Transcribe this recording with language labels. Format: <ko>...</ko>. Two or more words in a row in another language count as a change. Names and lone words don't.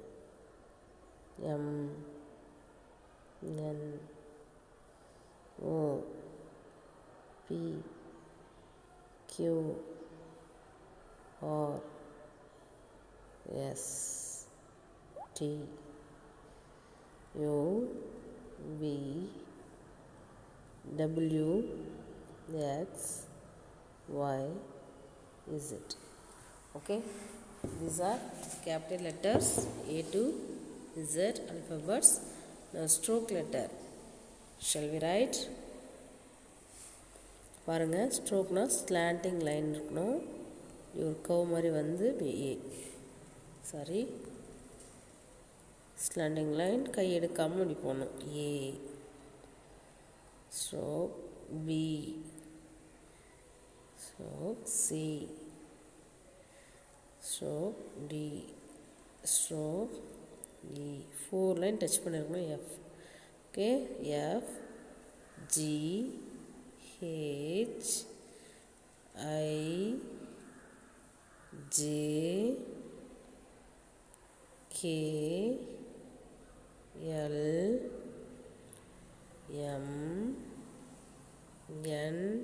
<en>M N O P Q R S T U V W X Y Z. Okay, these are capital letters A to Z alphabets. Now stroke letter. Shall we write?</en> <ta>பாருங்க, ஸ்ட்ரோக்னா</ta> <en>slanting line</en> <ta>இருக்கணும். ஒரு கவ் மாதிரி வந்து</ta> <en>A sorry slanting line</en> <ta>கை எடுக்காமல் இப்படி போகணும்.</ta> <en>A stroke B stroke C stroke D stroke E 4 line touch பண்ணியிருக்கணும். F okay F G H I J K L M N</en>